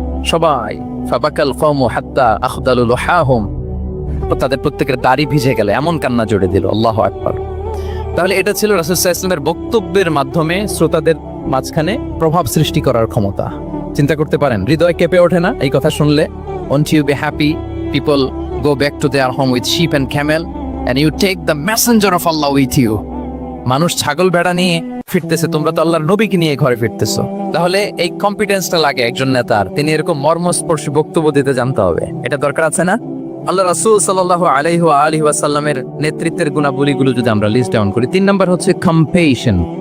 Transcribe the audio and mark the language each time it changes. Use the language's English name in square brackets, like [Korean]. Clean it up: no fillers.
[Bangla] সবাই [Arabic] ফাবাকাল কওমু হাত্তা আখদালু লুহাহুম, [Bangla] তাদের প্রত্যেকের দাড়ি ভিজে গেল, এমন কান্না জড়ে দিল। আল্লাহু আকবার। তাহলে এটা ছিল রাসূল সাল্লাল্লাহু আলাইহি ওয়াসাল্লামের বক্তব্যের মাধ্যমে শ্রোতাদের মাঝখানে প্রভাব সৃষ্টি করার ক্ষমতা। চিন্তা করতে পারেন, হৃদয় কেঁপে ওঠে না এই কথা শুনলে? [English] Won't you be happy? People go back to their home with sheep and camel and you take the messenger of Allah with you. [Bangla] মানুষ ছাগল ভেড়া নিয়ে ফিরতেছে, তোমরা তো আল্লাহর নবীকে নিয়ে ঘরে ফিরতেছো। তাহলে এই কম্পিটেন্সটা লাগে একজন নেতার, তিনি এরকম মর্মস্পর্শী বক্তব্য দিতে জানতে হবে। এটা দরকার আছে না? আল্লাহ রাসূল সাল্লাল্লাহু আলাইহি ওয়া আলিহি ওয়াসাল্লামের নেতৃত্বের গুণাবলীগুলো যদি আমরা লিস্ট ডাউন করি, 3 নাম্বার হচ্ছে কম্পেশন।